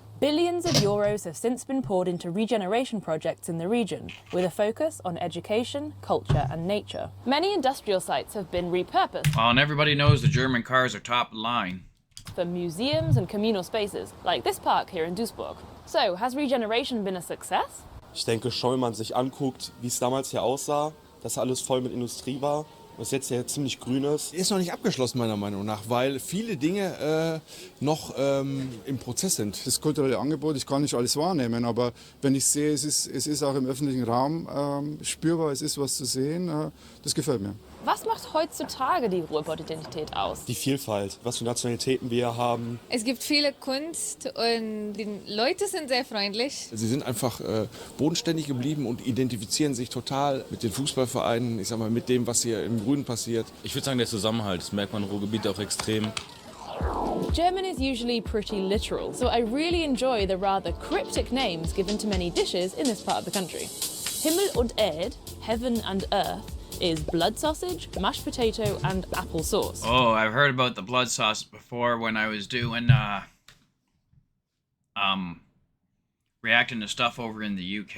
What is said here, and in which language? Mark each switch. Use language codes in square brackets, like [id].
[en] Billions of euros have since been poured into regeneration projects in the region, with a focus on education, culture and nature. Many industrial sites have been repurposed Well, and everybody knows the German cars are top line. for museums and communal spaces, like this park here in Duisburg. So, has regeneration been a success? [de] Ich denke schon, wenn man sich anguckt, wie es damals hier aussah, dass alles voll mit Industrie war. Was jetzt ja ziemlich grün ist. Ist noch nicht abgeschlossen, meiner Meinung nach, weil viele Dinge noch im Prozess sind. Das kulturelle Angebot, ich kann nicht alles wahrnehmen, aber wenn ich sehe, es ist auch im öffentlichen Raum spürbar, es ist was zu sehen, das gefällt mir. Was macht heutzutage die Ruhrpott-Identität aus? Die Vielfalt, was für Nationalitäten wir haben. Es gibt viele Kunst und die Leute sind sehr freundlich. Sie sind einfach bodenständig geblieben und identifizieren sich total mit den Fußballvereinen, ich sag mal, mit dem, was hier im Grünen passiert. Ich würde sagen, der Zusammenhalt, das merkt man im Ruhrgebiet auch extrem. [en] German is usually pretty literal, so I really enjoy the rather cryptic names given to many dishes in this part of the country. Himmel und Erd, heaven and earth, is blood sausage, mashed potato, and apple sauce. Oh, I've heard about the blood sauce before when I was doing reacting to stuff over in the UK.